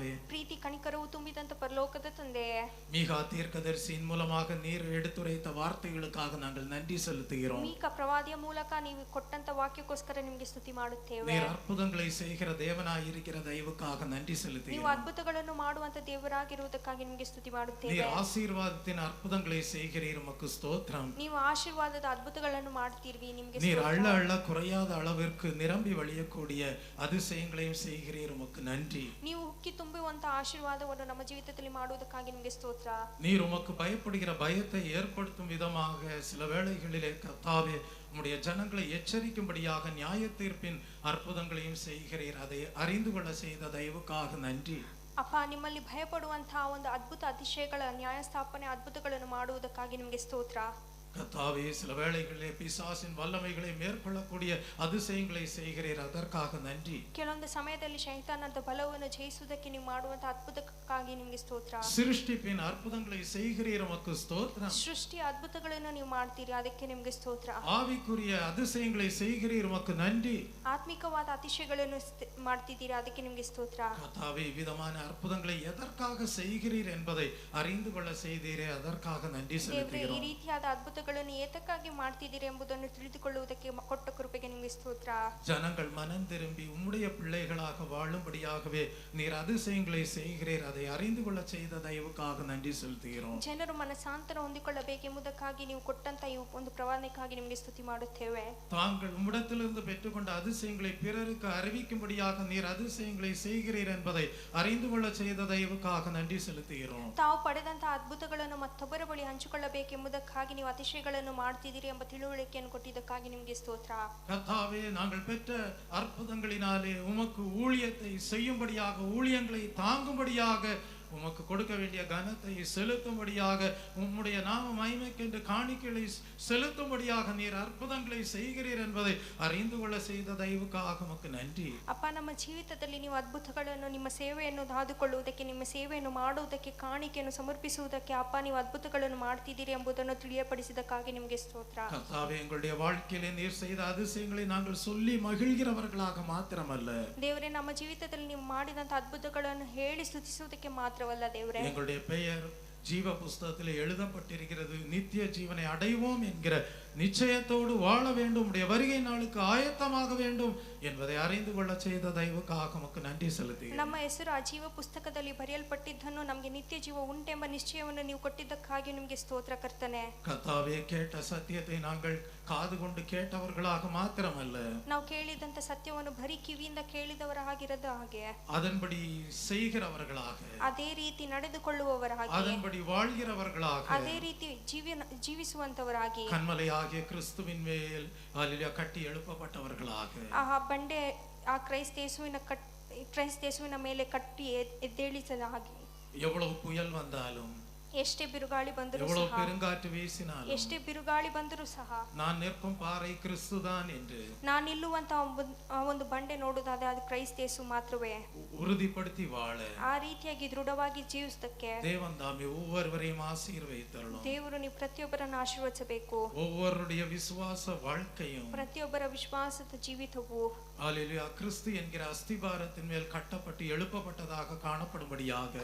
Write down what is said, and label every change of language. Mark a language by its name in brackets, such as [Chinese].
[Kannada] ಪ್ರೀತಿ ಕನಿಕರವು ತುಂಬಿದಂತ ಪರಲೋಕದ ತಂದೆಯೇ, [Tamil] மீகா தீர்க்கதரிசியின் மூலமாக நீர் எடுத்துரைத்த வார்த்தைகளுக்காக நாங்கள் நன்றி செலுத்துகிறோம். [Kannada] ಮೀಕ ಪ್ರವಾದಿಯ ಮೂಲಕ ನೀವು ಕೊಟ್ಟಂತ ವಾಕ್ಯಕ್ಕೋಸ್ಕರ ನಿಮಗೆ ಸ್ತುತಿ ಮಾಡುತ್ತೇವೆ. [Tamil] நீர் அற்புதங்களை செய்கிற தேவனாய் இருக்கிற தயவுக்காக நன்றி செலுத்துகிறோம். [Kannada] ನೀವು ಅದ್ಭುತಗಳನ್ನು ಮಾಡುವಂತ ದೇವರಾಗಿರುವುದಕ್ಕಾಗಿ ನಿಮಗೆ ಸ್ತುತಿ ಮಾಡುತ್ತೇವೆ. [Tamil] நீர் ஆசீர்வாதத்தின் அற்புதங்களை செய்கிறீர், உமக்கு ஸ்தோத்திரம். [Kannada] ನೀವು ಆಶೀರ್ವಾದದ ಅದ್ಭುತಗಳನ್ನು ಮಾಡುತ್ತೀರಿ, ನಿಮಗೆ [Tamil] நீர் அள்ள அள்ள குறையாத அளவிற்கு நிரம்பி வழியக்கூடிய அதிசயங்களையும் செய்கிறீர், உமக்கு நன்றி. [Kannada] ನೀವು ಉಕ್ಕಿ ತುಂಬುವಂತ ಆಶೀರ್ವಾದವನ್ನು ನಮ್ಮ ಜೀವಿತದಲ್ಲಿ ಮಾಡುವುದಕ್ಕಾಗಿ ನಿಮಗೆ ಸ್ತೋತ್ರ. [Tamil] நீர் உமக்கு பயப்படுகிற பயத்தை ஏற்படுத்தும் விதமாக சில வேளைகளிலே கர்த்தாவே உம்முடைய ஜனங்களை எச்சரிக்கும்படியாக நியாய தீர்ப்பின் அற்புதங்களையும் செய்கிறீர். அதை அறிந்து கொள்ள செய்த தயவுக்காக நன்றி. [Kannada] ಅಪ್ಪ, ನಿಮ್ಮಲ್ಲಿ ಭಯಪಡುವಂತಹ ಒಂದು ಅದ್ಭುತ ಅತಿಶಯಗಳ ನ್ಯಾಯಸ್ಥಾಪನೆ ಅದ್ಭುತಗಳನ್ನು ಮಾಡುವುದಕ್ಕಾಗಿ ನಿಮಗೆ ಸ್ತೋತ್ರ. [Tamil] கர்த்தாவே சில வேளைகளிலே பிசாசின் வல்லமைகளை மேற்கொள்ளக்கூடிய அதிசயங்களை செய்கிறீர், அதற்காக நன்றி. [Kannada] ಕೆಲವೊಂದು ಸಮಯದಲ್ಲಿ ಶೈತಾನದ ಬಲವನ್ನು ಜಯಿಸುವುದಕ್ಕೆ ನೀವು ಮಾಡುವಂತಹ ಅದ್ಭುತಕ್ಕಾಗಿ ನಿಮಗೆ ಸ್ತೋತ್ರ. [Tamil] சிருஷ்டிப்பின் அற்புதங்களை செய்கிறீர், உமக்கு ஸ்தோத்திரம். [Kannada] ಸೃಷ್ಟಿಯ ಅದ್ಭುತಗಳನ್ನು ನೀವು ಮಾಡ್ತೀರಿ, ಅದಕ್ಕೆ ನಿಮಗೆ ಸ್ತೋತ್ರ. [Tamil] ஆவிக்குரிய அதிசயங்களை செய்கிறீர், உமக்கு நன்றி. [Kannada] ಆತ್ಮಿಕವಾದ ಅತಿಶಯಗಳನ್ನು ಮಾಡ್ತಿದ್ದೀರಿ, ಅದಕ್ಕೆ ನಿಮಗೆ ಸ್ತೋತ್ರ. [Tamil] கர்த்தாவே விதமான அற்புதங்களை எதற்காக செய்கிறீர் என்பதை அறிந்து கொள்ள செய்தீரே, அதற்காக நன்றி [Kannada] ದೇವರೇ, ಈ [Tamil] செலுத்துகிறோம். [Kannada] ರೀತಿಯಾದ ಅದ್ಭುತಗಳನ್ನು ಏತಕ್ಕಾಗಿ ಮಾಡ್ತಿದ್ದೀರಿ ಎಂಬುದನ್ನು ತಿಳಿದುಕೊಳ್ಳುವುದಕ್ಕೆ ಕೊಟ್ಟ ಕೃಪೆಗೆ ನಿಮಗೆ ಸ್ತೋತ್ರ. [Tamil] ஜனங்கள் மனம் திரும்பி உம்முடைய பிள்ளைகளாக வாழும்படியாகவே நீர் அதிசயங்களை செய்கிறீர், அதை அறிந்து கொள்ள செய்த தயவுக்காக நன்றி செலுத்துகிறோம். [Kannada] ಜನರು ಮನಸ್ಸಾಂತರ ಹೊಂದಿಕೊಳ್ಳಬೇಕೆಂಬುದಕ್ಕಾಗಿ ನೀವು ಕೊಟ್ಟಂತ ಈ ಒಂದು ಪ್ರವಾದನೆಗಾಗಿ ನಿಮಗೆ ಸ್ತುತಿ ಮಾಡುತ್ತೇವೆ. [Tamil] தாங்கள் உம்மிடத்திலிருந்து பெற்றுக்கொண்ட அதிசயங்களை பிறருக்கு அறிவிக்கும்படியாக நீர் அதிசயங்களை செய்கிறீர் என்பதை அறிந்து கொள்ள செய்த தயவுக்காக நன்றி செலுத்துகிறோம். [Kannada] ತಾವು ಪಡೆದಂತ ಅದ್ಭುತಗಳನ್ನು ಮತ್ತೊಬ್ಬರ ಬಳಿ ಹಂಚಿಕೊಳ್ಳಬೇಕೆಂಬುದಕ್ಕಾಗಿ ನೀವು ಅತಿಶಯಗಳನ್ನು ಮಾಡ್ತಿದ್ದೀರಿ ಎಂಬ ತಿಳುವಳಿಕೆಯನ್ನು ಕೊಟ್ಟಿದ್ದಕ್ಕಾಗಿ ನಿಮಗೆ ಸ್ತೋತ್ರ. [Tamil] கர்த்தாவே, நாங்கள் பெற்ற அற்புதங்களினாலே உமக்கு ஊழியத்தை செய்யும்படியாக, ஊழியங்களை தாங்கும்படியாக, உமக்கு கொடுக்க வேண்டிய கனத்தை செலுத்தும்படியாக, உம்முடைய நாம மகிமைக்கென்று காணிக்கைகளை செலுத்தும்படியாக நீர் அற்புதங்களை செய்கிறீர் என்பதை அறிந்து கொள்ள செய்த தயவுக்காக உமக்கு நன்றி. [Kannada] ಅಪ್ಪ, ನಮ್ಮ ಜೀವಿತದಲ್ಲಿ ನೀವು ಅದ್ಭುತಗಳನ್ನು, ನಿಮ್ಮ ಸೇವೆಯನ್ನು ದಾದುಕೊಳ್ಳುವುದಕ್ಕೆ, ನಿಮ್ಮ ಸೇವೆಯನ್ನು ಮಾಡುವುದಕ್ಕೆ, ಕಾಣಿಕೆಯನ್ನು ಸಮರ್ಪಿಸುವುದಕ್ಕೆ ಅಪ್ಪ ನೀವು ಅದ್ಭುತಗಳನ್ನು ಮಾಡ್ತಿದ್ದೀರಿ ಎಂಬುದನ್ನು ತಿಳಿಯಪಡಿಸಿದಕ್ಕಾಗಿ ನಿಮಗೆ ಸ್ತೋತ್ರ. [Tamil] கர்த்தாவே, எங்களுடைய வாழ்க்கையிலே நீர் செய்த அதிசயங்களை நாங்கள் சொல்லி மகிழ்கிறவர்களாக மாத்திரமல்ல, [Kannada] ದೇವರೇ, ನಮ್ಮ ಜೀವಿತದಲ್ಲಿ ನೀವು ಮಾಡಿದಂತ ಅದ್ಭುತಗಳನ್ನು ಹೇಳಿ ಸ್ತುತಿಸುವುದಕ್ಕೆ ಮಾತ್ರವಲ್ಲ ದೇವರೇ, [Tamil] எங்களுடைய பெயர் ஜீவ புஸ்தகத்திலே எழுதப்பட்டிருக்கிறது. நித்திய ஜீவனை அடைவோம் என்கிற நிச்சயத்தோடு வாழ வேண்டும், உடைய வருகை நாளுக்கு ஆயத்தமாக வேண்டும் என்பதை அறிந்து கொள்ள செய்த தயவுக்காக உமக்கு நன்றி செலுத்துகிறேன். [Kannada] ನಮ್ಮ ಹೆಸರು ಆ ಜೀವ ಪುಸ್ತಕದಲ್ಲಿ ಬರೆಯಲ್ಪಟ್ಟಿದ್ದನ್ನು ನಮಗೆ ನಿತ್ಯ ಜೀವ ಉಂಟೆಂಬ ನಿಶ್ಚಯವನ್ನು ನೀವು ಕೊಟ್ಟಿದ್ದಕ್ಕಾಗಿ ನಿಮಗೆ ಸ್ತೋತ್ರ ಕರ್ತನೆ. [Tamil] கர்த்தாவே, கேட்ட சத்தியத்தை நாங்கள் காது கொண்டு கேட்டவர்களாக மாத்திரமல்ல, [Kannada] ನಾವು ಕೇಳಿದಂತ ಸತ್ಯವನ್ನು ಬರೀ ಕಿವಿಯಿಂದ ಕೇಳಿದವರ ಹಾಗಿರದ ಹಾಗೆ [Tamil] அதன்படி செய்கிறவர்களாக, [Kannada] ಅದೇ ರೀತಿ ನಡೆದುಕೊಳ್ಳುವವರ ಹಾಗೆ, [Tamil] அதன்படி வாழ்கிறவர்களாக, [Kannada] ಅದೇ ರೀತಿ ಜೀವಿಸುವಂತವರಾಗಿ, [Tamil] கண்மலையாகிய கிறிஸ்துவின் மேல் அல்லேலூயா கட்டி எழுப்பப்பட்டவர்களாக, [Kannada] ಆ ಬಂಡೆ ಆ ಕ್ರೈಸ್ತ ಯೇಸುವಿನ ಮೇಲೆ ಕಟ್ಟಿ ಎದ್ದೇಳಿಸದ ಹಾಗೆ, [Tamil] எவ்வளவு புயல் வந்தாலும், [Kannada] ಎಷ್ಟೇ ಬಿರುಗಾಳಿ ಬಂದರೂ [Tamil] எவ்வளவு [Kannada] ಸಹ [Tamil] பெருங்காற்று வீசினாலும் [Kannada] ಎಷ್ಟೇ ಬಿರುಗಾಳಿ ಬಂದರೂ ಸಹ [Tamil] நான் நிற்கும் பாறை கிறிஸ்துதான் என்று [Kannada] ನಾನು ನಿಲ್ಲುವಂತ ಆ ಒಂದು ಬಂಡೆ ನೋಡುವುದಾದ್ರೆ ಅದು ಕ್ರೈಸ್ತ ಯೇಸು ಮಾತ್ರವೇ. [Tamil] உறுதிப்படுத்தி வாழ [Kannada] ಆ ರೀತಿಯಾಗಿ ದೃಢವಾಗಿ ಜೀವಿಸದಕ್ಕೆ [Tamil] தேவன் தாமே ஒவ்வொருவரையும் ஆசீர்வதித்தருளும். [Kannada] ದೇವರು ನೀವು ಪ್ರತಿಯೊಬ್ಬರನ್ನು ಆಶೀರ್ವದಿಸಬೇಕು. [Tamil] ஒவ்வொருடைய விசுவாச வாழ்க்கையும் [Kannada] ಪ್ರತಿಯೊಬ್ಬರ ವಿಶ್ವಾಸದ ಜೀವಿತವು [Tamil] அல்லேலூயா கிறிஸ்து என்கிற அஸ்திபாரத்தின் மேல் கட்டப்பட்டு எழுப்பப்பட்டதாக காணப்படும்படியாக